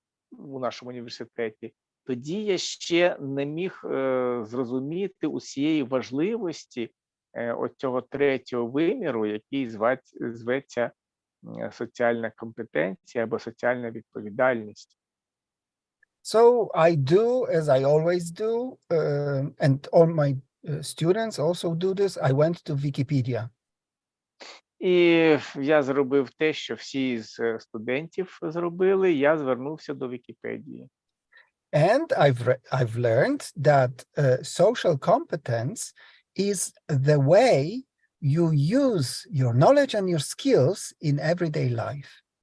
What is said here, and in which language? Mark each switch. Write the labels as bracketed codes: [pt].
[uk] у нашому університеті, тоді я ще не міг зрозуміти усієї важливості оцього третього виміру, який зветься соціальна компетенція або соціальна відповідальність. [en] So I do as I always do, and all my students also do this. I went to Wikipedia. [uk] І я зробив те, що всі з студентів зробили, я звернувся до Вікіпедії. [en] And I've learned that social competence is the way you use your knowledge and your skills in everyday life.